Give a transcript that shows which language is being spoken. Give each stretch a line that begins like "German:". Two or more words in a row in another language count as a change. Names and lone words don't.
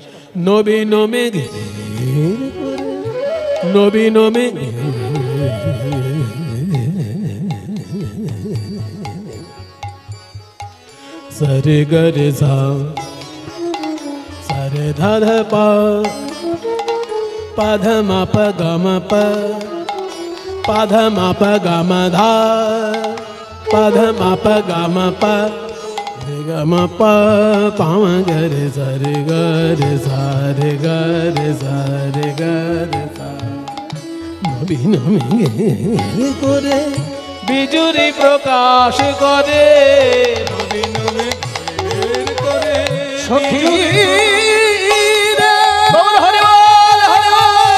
Bangla: নবীন মেঘে নবীন মেঘে সরে গরে সা সরে ধধ পা পধ মা প গ ম প পধ মা প গ ম ধা পধ মা প গ ম প গ ম প পাম গরে সরে গরে সারে গরে সারে গরে সা নবীন মেঘে করে বিজুরি প্রকাশ করে, নবীন মেঘের করে সখী রে হরি বল হরি বল।